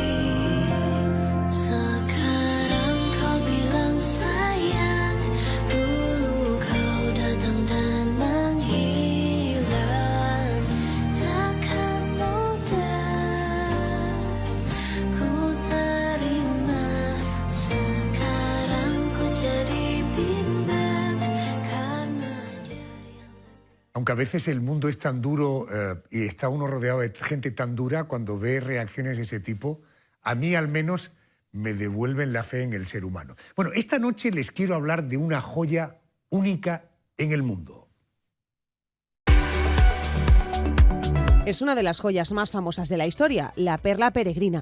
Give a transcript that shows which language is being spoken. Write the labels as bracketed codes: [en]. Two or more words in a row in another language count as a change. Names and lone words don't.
[id] Sekarang kau bilang sayang, dulu kau datang dan menghilang. Takkan mudah ku terima. Sekarang ku jadi bimbang karena dia yang... [es] Aunque a veces el mundo es tan duro y está uno rodeado de gente tan dura, cuando ve reacciones de ese tipo, a mí al menos me devuelven la fe en el ser humano. Bueno, esta noche les quiero hablar de una joya única en el mundo. Es una de las joyas más famosas de la historia, la perla peregrina.